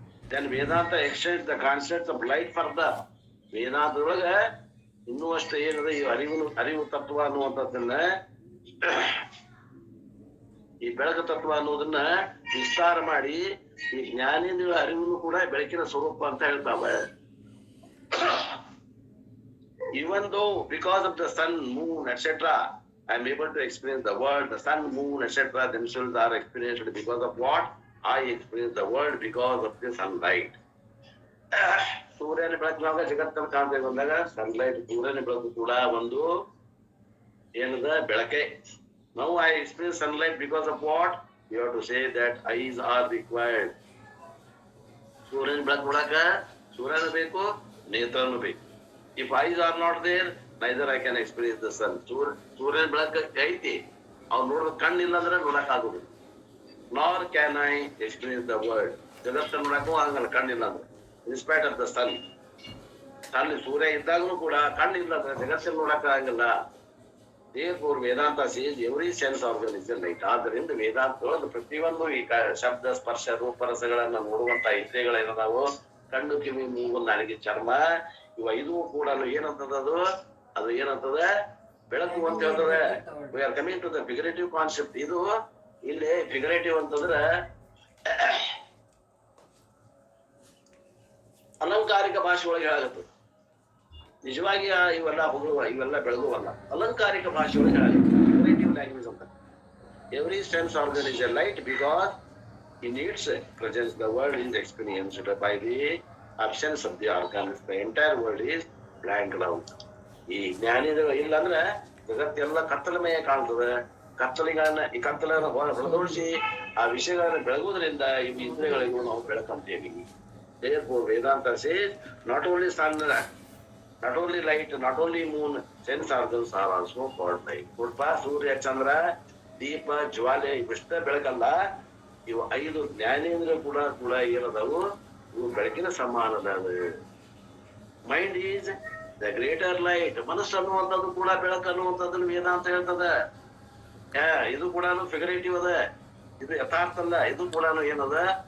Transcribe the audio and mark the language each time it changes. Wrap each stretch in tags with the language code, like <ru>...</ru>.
<en>Then Vedanta extend the concept of light further.</en> <kn>ವೇದಾಂತದೊಳಗ ಇನ್ನೂ ಅಷ್ಟು ಏನದ ಈ ಅರಿವು ತತ್ವ ಅನ್ನುವಂಥದ್ದನ್ನ, ಈ ಬೆಳಕು ತತ್ವ ಅನ್ನೋದನ್ನ ವಿಸ್ತಾರ ಮಾಡಿ ಈ ಜ್ಞಾನೇಂದ್ರಿಯ ಅರಿವನ್ನು ಕೂಡ ಬೆಳಕಿನ ಸ್ವರೂಪ ಅಂತ ಹೇಳ್ತಾವೆ.</kn> <en>Even though because of the sun, moon, etc., I am able to experience the world. The sun, moon, etc. themselves are experienced because of what? I experience the world because of the sunlight.</en> <kn>ಸೂರ್ಯನ ಬೆಳಕಿನಾಗ ಜಗತ್ತನ್ನು ಕಾಣ್ತೇವೆ ಬಂದಾಗ sunlight, ಸೂರ್ಯನ ಬೆಳಕು ಕೂಡ ಒಂದು ಏನದ ಬೆಳಕೆ.</kn> <en>Now I experience sunlight because of what? You have to say that eyes are required.</en> <kn>ಸೂರ್ಯನ ಬೆಳಕು ನೋಡಾಕ ಸೂರ್ಯನ ಬೇಕು, ನೇತ್ರನು ಬೇಕು.</kn> <en>If eyes are not there, neither I can experience the sun.</en> <kn>ಸೂರ್ಯನ ಬೆಳಕು ಐತಿ, ಅವ್ನು ನೋಡೋದು ಕಣ್ಣಿಲ್ಲ ಅಂದ್ರೆ ನೋಡಕ್ ಆಗುದಿಲ್ಲ.</kn> <en>Nor can I experience the world.</en> <kn>ಜಗತ್ತನ್ನು ನೋಡಕ್ಕೂ ಆಗಲ್ಲ ಕಣ್ಣಿಲ್ಲ ಅಂದ್ರೆ.</kn> <en>In spite of the sun.</en> <kn>ಅಲ್ಲಿ ಸೂರ್ಯ ಇದ್ದಾಗಲೂ ಕೂಡ ಕಣ್ಣಿಲ್ಲ ಅಂದ್ರೆ ಜಗತ್ತನ್ನು ನೋಡಕ್ ಆಗಲ್ಲ.</kn> <en>Therefore Vedanta says every sense organ is a light.</en> <kn>ಆದ್ದರಿಂದ ವೇದಾಂತದೊಳಗೆ ಪ್ರತಿಯೊಂದು ಈ ಶಬ್ದ, ಸ್ಪರ್ಶ, ರೂಪರಸಗಳನ್ನ ನೋಡುವಂತ ಇಂದ್ರಿಯಗಳೇನದಾವು, ಕಣ್ಣು, ಕಿವಿ, ಮೂಗು, ನಾಲಿಗೆ, ಚರ್ಮ, ಇವ ಐದು ಕೂಡ ಏನಂತದ? ಅದು ಏನಂತದ? ಬೆಳಕು ಅಂತ ಹೇಳ್ತದೆ.</kn> <en>We are coming to the figurative concept.</en> <kn>ಇದು ಇಲ್ಲಿ ಫಿಗರೇಟಿವ್ ಅಂತಂದ್ರೆ ಅಲಂಕಾರಿಕ ಭಾಷೆ ಒಳಗೆ ಹೇಳಾಗತ್ತದ. ನಿಜವಾಗಿ ಇವೆಲ್ಲ ಹೊಗಳುವ, ಇವೆಲ್ಲ ಬೆಳಗುವಲ್ಲ. ಅಲಂಕಾರಿಕ ಭಾಷೆ ಒಳಗೆ ಹೇಳಾಗತ್ತೆ, ಫಿಗರೇಟಿವ್ ಲ್ಯಾಂಗ್ವೇಜ್ ಅಂತ.</kn> <en>Every sense organ is a light because in its presence the world is experienced by the absence of the organs. The entire world is blanked out.</en> <kn>ಈ ಜ್ಞಾನಿಗಳು ಇಲ್ಲ ಅಂದ್ರೆ ಜಗತ್ತೆಲ್ಲ ಕತ್ತಲಮಯ ಕಾಣ್ತದೆ. ಕತ್ತಲಿಗಳನ್ನ ಈ ಕತ್ತಲನ್ನು ಹೊರದೋಡಿಸಿ ಆ ವಿಷಯಗಳನ್ನ ಬೆಳಗುವುದರಿಂದ ಈ ಇಂದ್ರಿಯಗಳಿಗೂ ನಾವು ಬೆಳಕಂತೇವಿ.</kn> <en>Therefore Vedanta says not only sun, not only light, not only moon, sense organs are also called light.</en> <kn>ನೋಡ್ಪ, ಸೂರ್ಯ, ಚಂದ್ರ, ದೀಪ, ಜ್ವಾಲೆ ಇವಿಷ್ಟ ಬೆಳಕಲ್ಲ, ಇವು ಐದು ಜ್ಞಾನೇಂದ್ರ ಕೂಡ ಏನದವು? ಇವು ಬೆಳಕಿನ ಸಮಾನದ.</kn> <en>Mind is the greater light.</en> <kn>ಮನಸ್ಸು ಅನ್ನುವಂಥದ್ದು ಕೂಡ ಬೆಳಕು ಅನ್ನುವಂಥದ್ದನ್ನು ವೇದಾಂತ ಹೇಳ್ತದ. ಇದು ಕೂಡ ಫಿಗರೇಟಿವ್ ಅದ, ಇದು ಯಥಾರ್ಥ ಅಲ್ಲ. ಇದು ಕೂಡ ಏನದ?</kn>